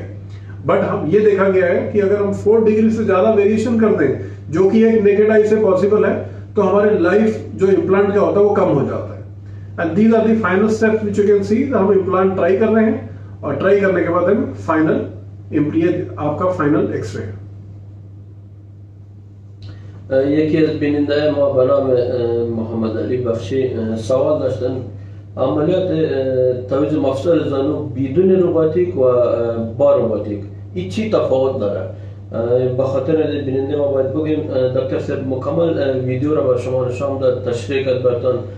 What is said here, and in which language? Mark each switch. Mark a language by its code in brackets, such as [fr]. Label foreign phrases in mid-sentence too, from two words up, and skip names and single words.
[hi] बट हम ये देखा गया है कि अगर हम 4 डिग्री से ज्यादा वेरिएशन कर दें, जो कि एक [en] naked eye [hi] से पॉसिबल है, तो हमारे लाइफ जो इम्प्लांट का होता है वो कम हो जाता है. [en] and these are the final steps which you can see. [hi] हम [en] implant try [hi] कर रहे हैं और ट्राई करने के बाद हम फाइनल आपका [en] final X-ray [hi] है. [fa] یکی از بیننده ما به نام محمد علی بخشی سوال داشتن عملیات تعویض مفصل زانو بدون روباتیک و با روباتیک این چی تفاوت داره؟ به خاطر بیننده ما باید بگیم دکتر صاحب مکمل ویدیو را به شما نشان داد، تشریح کرد برتان.